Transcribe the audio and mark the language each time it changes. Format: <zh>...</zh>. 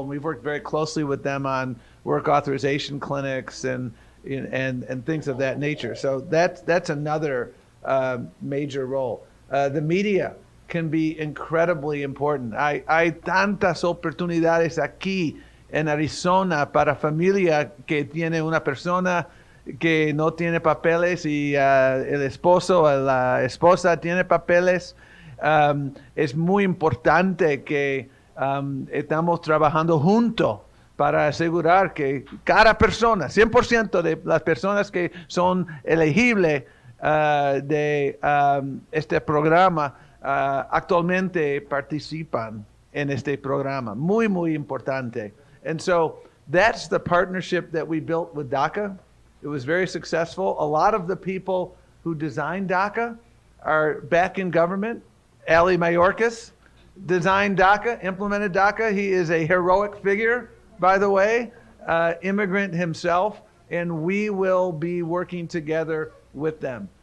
<en>And we've worked very closely with them on work authorization clinics and things of that nature. So that's another major role. The media can be incredibly important.</en> <es>Hay tantas oportunidades aquí en Arizona para familia que tiene una persona que no tiene papeles y el esposo o la esposa tiene papeles. Es muy importante que estamos trabajando juntos para asegurar que cada persona, 100% de las personas que son elegibles de este programa actualmente participan en este programa. Muy, muy importante.</es> <en>And so that's the partnership that we built with DACA. It was very successful. A lot of the people who designed DACA are back in government. Ali Mayorkas designed DACA, implemented DACA. He is a heroic figure, by the way, immigrant himself, and we will be working together with them.</en>